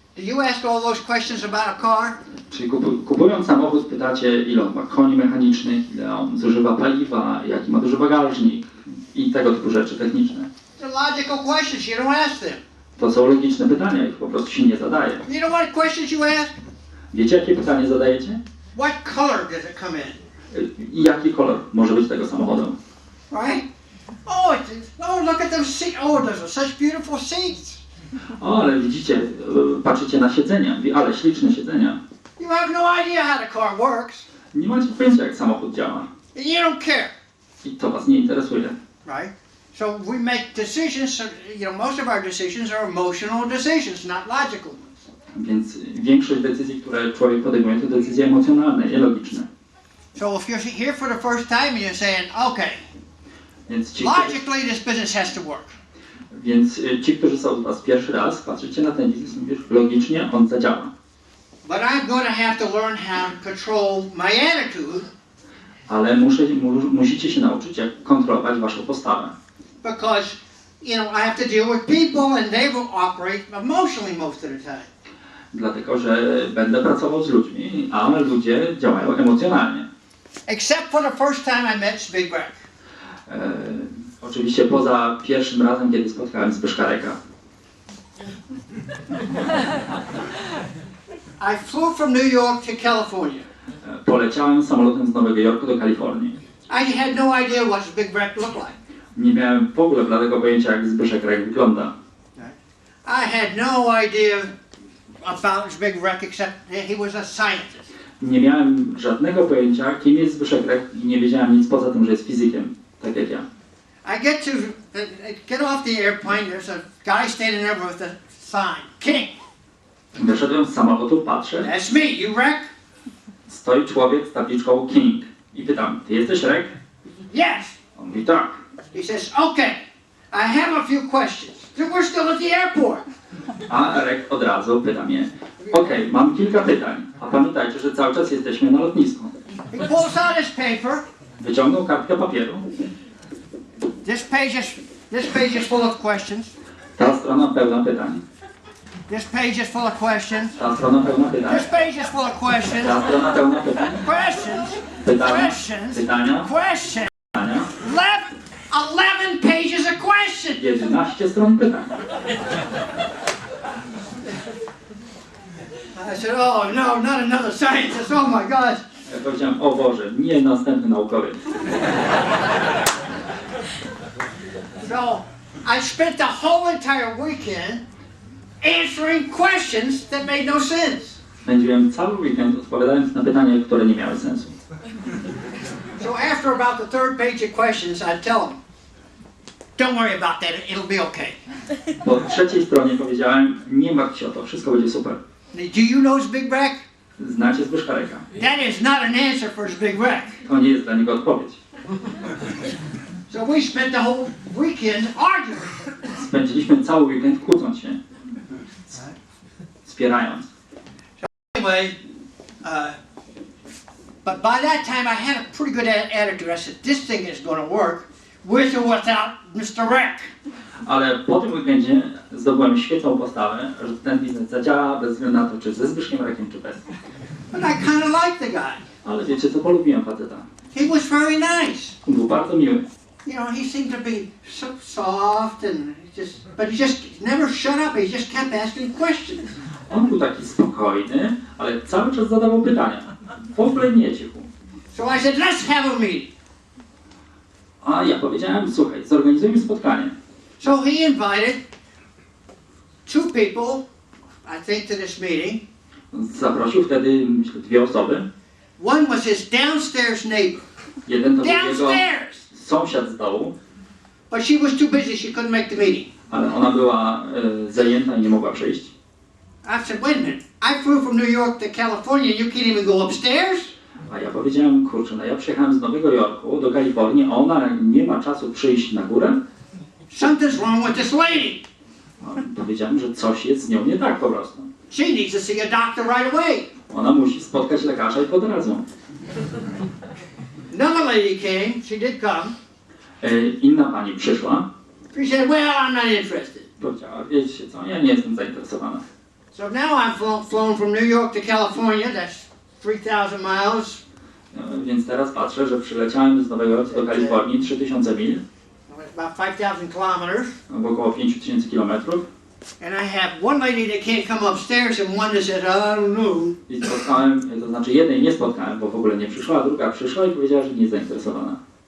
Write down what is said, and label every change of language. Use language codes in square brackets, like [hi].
[en] Do you ask all those questions about a car? [pl] czyli kupując samochód pytacie, ile on ma koni mechanicznych, ile on zużywa paliwa, jaki ma duży bagażnik i tego typu rzeczy techniczne. [en] They're logical questions. You don't ask them. [pl] To są logiczne pytania, ich po prostu się nie zadaje. [en] You know what questions you ask? [pl] Wiecie, jakie pytanie zadajecie? [en] What color does it come in? [pl] I jaki kolor może być tego samochodu? [en] Right? Oh, look at those seats. Oh, those are such beautiful seats. [pl] O, ale widzicie, patrzycie na siedzenia, ale śliczne siedzenia. [en] You have no idea how the car works. [pl] Nie macie pojęcia, jak samochód działa. [en] And you don't care. [pl] I to was nie interesuje. [en] Right? So we make decisions, you know, most of our decisions are emotional decisions, not logical ones. [pl] Więc większość decyzji, które człowiek podejmuje, to decyzje emocjonalne, nie logiczne. [en] So if you're here for the first time and you're saying, okay, [pl] Więc [en] logically this business has to work. [pl] ci, którzy są u was pierwszy raz, patrzycie na ten biznes i mówisz, logicznie on zadziała. [en] But I'm going to have to learn how to control my attitude. [pl] Ale musicie się nauczyć, jak kontrolować waszą postawę. [en] Because, you know, I have to deal with people and they will operate emotionally most of the time. [pl] Dlatego, że będę pracował z ludźmi, a ludzie działają emocjonalnie. [en] Except for the first time I met Big Greg. [pl] Oczywiście poza pierwszym razem, kiedy spotkałem Zbyszka Reka. [en] I flew from New York to California. [pl] Poleciałem samolotem z Nowego Jorku do Kalifornii. [en] I had no idea what Big Greg looked like. [pl] Nie miałem w ogóle bladego pojęcia, jak Zbyszek Rek wygląda. [en] I had no idea about Big Greg except that he was a scientist. [pl] Nie miałem żadnego pojęcia, kim jest Zbyszek Rek i nie wiedziałem nic poza tym, że jest fizykiem, tak jak ja. [en] I get off the airplane, there's a guy standing there with a sign, King. [pl] Wyszedłem z samolotu, patrzę, [en] That's me, you Rek? [pl] stoi człowiek z tabliczką King i pytam, ty jesteś Rek? [en] Yes. [pl] On mówi tak. [en] He says, okay, I have a few questions. We're still at the airport. [pl] A Rek od razu pyta mnie, okej, mam kilka pytań, a pamiętajcie, że cały czas jesteśmy na lotnisku. [en] He pulls out his paper. [pl] Wyciągnął kartkę papieru. [en] This page is full of questions. [pl] Ta strona pełna pytań. [en] This page is full of questions. [pl] Ta strona pełna pytań. [en] This page is full of questions. [pl] Ta strona pełna pytań. [en] Questions. [pl] Pytania. [en] Questions. [pl] Pytania. [en] Questions. [pl] Pytania. [en] 11 pages of questions. [pl] 11 stron pytań. [en] I said, oh no, not another scientist. Oh my God. [pl] Ja powiedziałem, o Boże, nie następny naukowiec. [en] So I spent the whole entire weekend answering questions that made no sense. [pl] Spędziłem cały weekend odpowiadając na pytania, które nie miały sensu. [en] So after about the third page of questions, I'd tell them, don't worry about that, it'll be okay. [pl] Po trzeciej stronie powiedziałem, nie martw się o to, wszystko będzie super. [en] Do you know Big Wreck? [pl] Znacie Zbyszka Reka. [en] That is not an answer for Big Wreck. [pl] To nie jest dla niego odpowiedź. [en] So we spent the whole weekend arguing. [pl] Spędziliśmy cały weekend kłócąc się. Spierając. [en] Anyway, but by that time I had a pretty good attitude. I said, this thing is going to work with or without Mr. Wreck. [pl] Ale po tym weekendzie zdobyłem świetną postawę, że ten biznes zadziała bez względu na to, czy ze Zbyszkiem Rekiem, czy bez. [en] But I kind of liked the guy. [pl] Ale wiecie co, polubiłem faceta. [en] He was very nice. [pl] Był bardzo miły. [en] You know, he seemed to be so soft and but he just never shut up. He just kept asking questions. [pl] On był taki spokojny, ale cały czas zadawał pytania. W ogóle nie cichu. [en] So I said, let's have a meeting. [pl] A ja powiedziałem, słuchaj, zorganizujmy spotkanie. [en] So he invited two people, I think, to this meeting. [pl] Zaprosił wtedy, myślę, 2 osoby. [en] One was his downstairs neighbor. [pl] Jeden to był jego [en] Downstairs! [pl] sąsiad z dołu, [en] But she was too busy, she couldn't make the meeting. [pl] ale ona była zajęta i nie mogła przyjść. [en] I said, wait a minute, I flew from New York to California, you can't even go upstairs? [pl] A ja powiedziałem, kurczę, no ja przyjechałem z Nowego Jorku do Kalifornii, a ona nie ma czasu przyjść na górę? [en] Something's wrong with this lady. [pl] No, powiedziałem, że coś jest z nią nie tak po prostu. [en] She needs to see a doctor right away. [pl] Ona musi spotkać lekarza i od razu. [en] Another lady came, she did come. [pl] Inna pani przyszła, [en] She said, well, I'm not interested. [pl] powiedziała, wiecie co, ja nie jestem zainteresowana. [en] So now I'm flown from New York to California, that's 3,000 miles. [pl] Więc teraz patrzę, że przyleciałem z Nowego Jorku do Kalifornii 3000 mil, [en] It's about 5,000 kilometers. [pl] około 5000 kilometrów. [en] And I have one lady that can't come upstairs and one that says, I don't know. [pl] I spotkałem, to znaczy jednej nie spotkałem, bo w ogóle nie przyszła, a druga przyszła i powiedziała, że nie jest zainteresowana.